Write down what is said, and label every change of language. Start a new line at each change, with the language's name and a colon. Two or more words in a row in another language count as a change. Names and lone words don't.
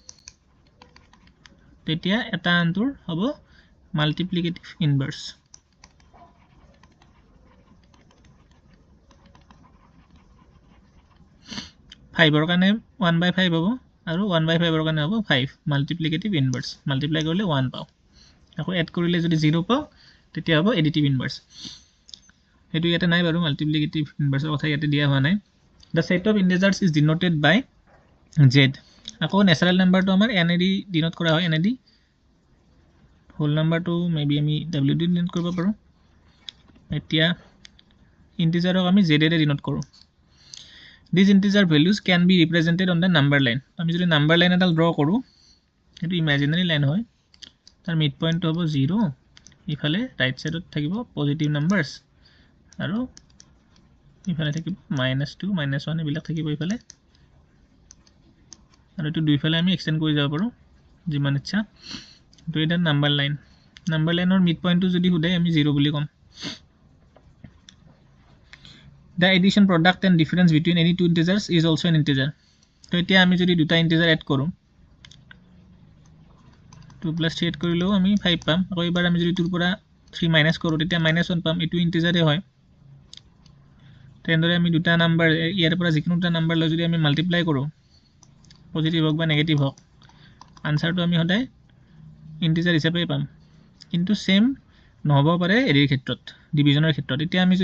Assamese: তেতিয়া এটা আনটোৰ হ'ব
English: multiplicative inverse
Assamese: 5 ৰ কাৰণে 1/5 হ'ব আৰু 1/5 ৰ কাৰণে হ'ব 5
English: multiplicative inverse
Assamese: মাল্টিপ্লাই কৰিলে 1 পাও আকৌ এড কৰিলে যদি 0 পাও তেতিয়া হ'ব
English: additive inverse
Assamese: হেতু ইয়াতে নাই বাৰু
English: multiplicative inverse
Assamese: কথা ইয়াতে দিয়া হোৱা নাই
English: the set of integers is denoted by z
Assamese: আকৌ
English: natural number
Assamese: আমাৰ nad ডিনোট কৰা হয় nad
English: whole number
Assamese: মেবি আমি wd ডিনোট কৰিব পাৰো এতিয়া ইন্টিজাৰক আমি z এৰে ডিনোট কৰো
English: these integer values can be represented on the number line
Assamese: আমি যদি
English: number line
Assamese: এটা ড্ৰ কৰো এটো
English: imaginary line
Assamese: হয় তাৰ
English: mid point
Assamese: হ'ব 0 ইফালে
English: right side
Assamese: থাকিব
English: positive numbers
Assamese: আৰু ইফালে থাকিব -2 -1 এবিলাক থাকিব ইফালে আৰু এটো দুইফালে আমি এক্সটেন্ড কৰি যাব পাৰো যিমান ইচ্ছা তো এটা
English: number line mid point
Assamese: যদি hude আমি 0 বুলি কম
English: the addition product and difference between any two integers is also an integer
Assamese: তো এতিয়া আমি যদি দুটা ইন্টিজাৰ এড কৰো 2 + 3 এড কৰিলেও আমি 5 পাম আকৌ এবাৰ আমি যদি 2 ৰ পৰা 3 মাইনাস কৰো তেতিয়া -1 পাম এটো ইন্টিজাৰে হয় তেনেদৰে আমি দুটা নাম্বাৰ ইয়াৰ পৰা যিকোনো দুটা নাম্বাৰ লৈ যদি আমি মাল্টিপ্লাই কৰো পজিটিভ হোক বা নেগেটিভ হোক আনসাৰটো আমি সদায় ইন্টিজাৰ হিচাপে পাম কিন্তু সেম নহব পাৰে এৰিৰ ক্ষেত্ৰত ডিভিজনৰ ক্ষেত্ৰত এতিয়া আমি